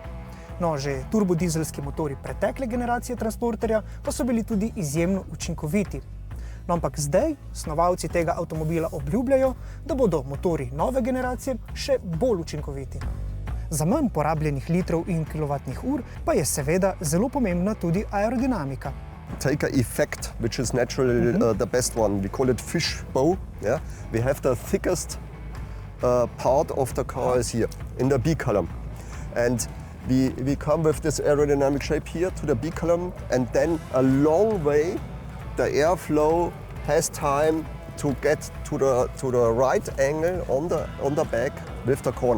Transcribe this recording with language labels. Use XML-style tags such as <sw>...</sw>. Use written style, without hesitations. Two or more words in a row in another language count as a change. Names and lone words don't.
<sl>No, že turbodizelski motori pretekle generacije transporterja pa so bili tudi izjemno učinkoviti. No, ampak zdaj snovalci tega avtomobila obljubljajo, da bodo motori nove generacije še bolj učinkoviti. Za manj porabljenih litrov in kilovatnih ur pa je seveda zelo pomembna tudi aerodinamika.</sl> <en>Take an effect, which is naturally the best one. We call it fishbow. Yeah? We have the thickest part of the car is here, in the B column. And we come with this aerodynamic shape here to the B column, and then a long way the airflow has time to get to the right angle on the back with the corner.</en>